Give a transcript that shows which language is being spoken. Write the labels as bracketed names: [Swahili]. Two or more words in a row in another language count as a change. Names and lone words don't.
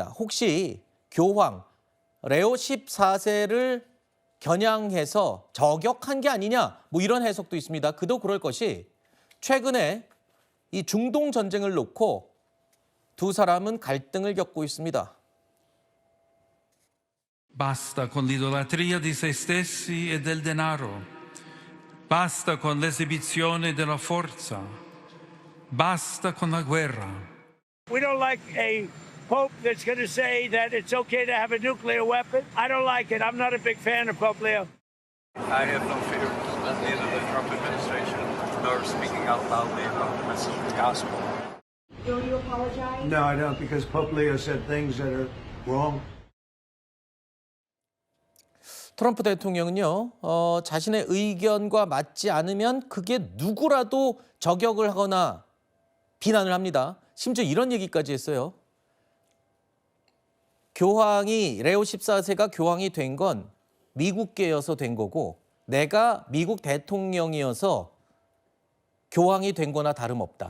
[Korean] 혹시 교황 레오 14세를 겨냥해서 저격한 게 아니냐, 뭐 이런 해석도 있습니다. 그도 그럴 것이 최근에 이 중동 전쟁을 놓고 두 사람은 갈등을 겪고 있습니다. [Italian] Basta con l'idolatria di se stessi e del denaro. Basta con l'esibizione della forza. Basta con la guerra. [English] We don't like a pope that's going to say that it's okay to have a nuclear weapon. I don't like it. I'm not a big fan of Pope Leo. I have no fear of neither the Trump administration nor speaking out loudly about the message of the gospel. Will you apologize? No, I don't, because Pope Leo said things that are wrong. [Korean] 트럼프 대통령은요, 자신의 의견과 맞지 않으면 그게 누구라도 저격을 하거나 비난을 합니다. 심지어 이런 얘기까지 했어요. 교황이 레오 14세가 교황이 된 건 미국계여서 된 거고 내가 미국 대통령이어서 교황이 된 거나 다름없다.